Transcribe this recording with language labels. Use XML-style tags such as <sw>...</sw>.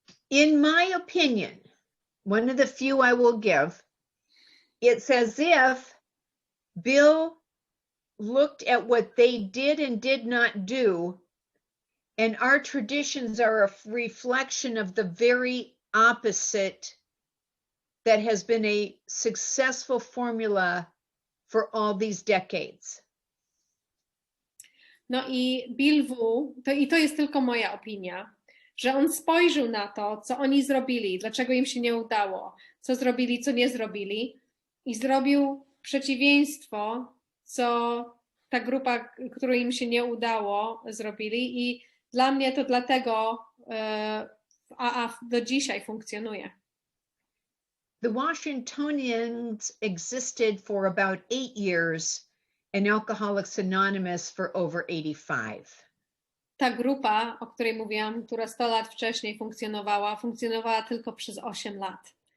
<en>In my opinion, one of the few I will give, it's as if Bill looked at what they did and did not do, and our traditions are a reflection of the very opposite that has been a successful formula for all these decades.</en> <pl>No i Bill W., to jest tylko moja opinia, że on spojrzał na to, co oni zrobili, dlaczego im się nie udało, co zrobili, co nie zrobili i zrobił przeciwieństwo, co ta grupa, której im się nie udało, zrobili i dla mnie to dlatego AA do dzisiaj funkcjonuje.</pl> <en>The Washingtonians existed for about 8 years and Alcoholics Anonymous for over 85.</en> <pl>Ta grupa, o której mówiłam, która 100 lat wcześniej funkcjonowała tylko przez 8 lat.</pl>